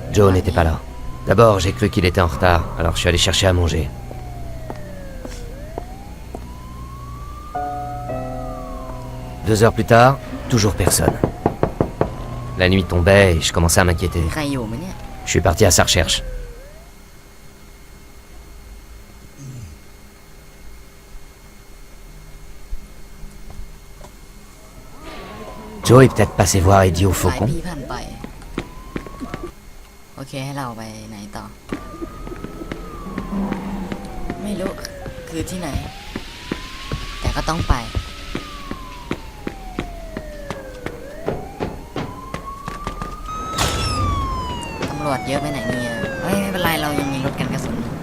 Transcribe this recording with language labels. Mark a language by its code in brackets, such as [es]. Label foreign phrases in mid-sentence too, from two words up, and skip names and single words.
[fr] Joe n'était pas là. D'abord, j'ai cru qu'il était en retard, alors je suis allé chercher à manger. Deux heures plus tard, toujours personne. La nuit tombait et je commençais à m'inquiéter. [th] ใครอยู่ไหมเนี่ย [fr] Je suis parti à sa recherche. Joe est peut-être passé voir Eddie au [th] สาย [fr] faucon. [th] พี่ผ่านไป โอเคให้เราไปไหนต่อ ไม่รู้คือที่ไหน แต่ก็ต้องไป ตำรวจเยอะไปไหนเนี่ยเฮ้ยไม่เป็นไรเรายังมีรถกันกระสุน